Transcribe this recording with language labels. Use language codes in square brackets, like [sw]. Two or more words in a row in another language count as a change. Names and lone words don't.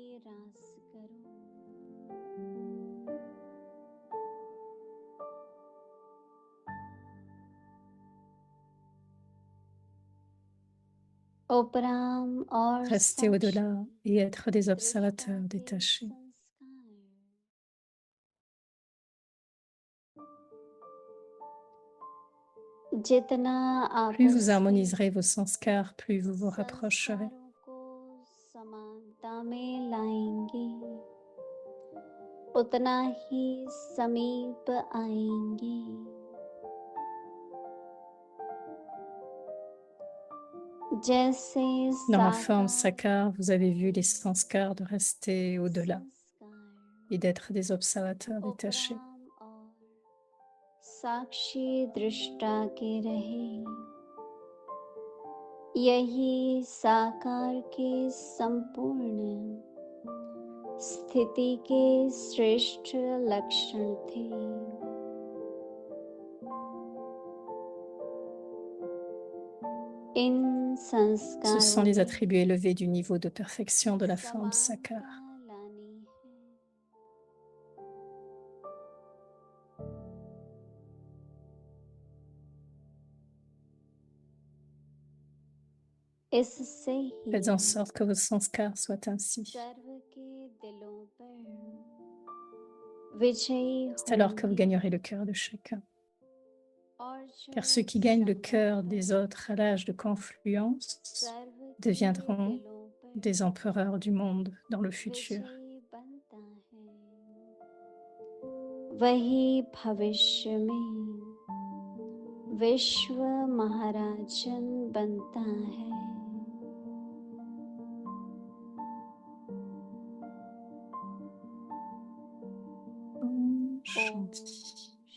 [fr] Oparam or Rester au-delà et être des observateurs détachés. Plus vous harmoniserez vos sanskars, plus vous vous rapprocherez. [hi] उतना ही समीप आएंगे. जैसे [fr] Dans la forme sakar, vous avez vu les sanskars de rester au-delà et d'être des observateurs détachés. [hi] साक्षी दृष्टा के रहे. यही साकार के संपूर्ण स्थिति के श्रेष्ठ लक्षण थे. इन [fr] Ce [hi] संस्कारों [fr] sont les [hi] में [fr] attributs élevés du niveau de perfection de la forme sakar. [hi] समानता लानी है. इससे ही [fr] Faites en sorte que vos sanskars soient ainsi. [hi] सर्व के दिलों पर विजयी [fr] C'est alors que vous [hi] होंगे. [fr] gagnerez le cœur de chacun. [hi] और [fr] Car [hi] जो [fr] ceux qui gagnent le cœur [hi] संकल्प [fr] des autres à l'âge de confluence [hi] सर्व के [fr] deviendront [hi] दिलों पर [fr] des empereurs du monde dans le futur. [hi] विजयी बनता है. वही भविष्य में विश्व महाराजन बनता है. ओम शांति.